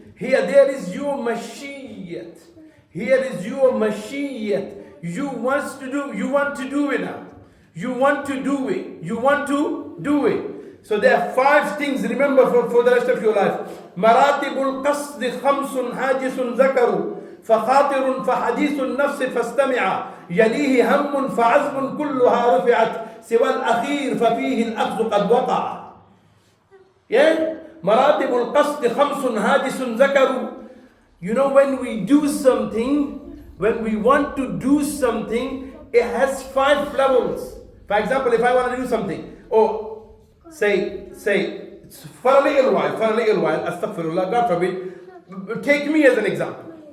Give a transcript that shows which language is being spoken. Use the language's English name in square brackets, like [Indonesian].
[English] Here there is your mashiyyat. Here is your mashiyyat. You want to do it now. You want to do it. You want to do it. So there are 5 things, remember for the rest of your life. [Arabic] Maratibul qasd khamsun hajisun zakaru. فخاطر فحديث النفس فاستمع يليه هم فعزم كلها رفعت سوى الأخير ففيه الأخذ قد وقع. مراتب القصد خمس هادس ذكر. [English] When we do something, when we want to do something, it has 5 levels. For example, if I want to do something, say for a little while, astaghfirullah, God forbid, take me as an example.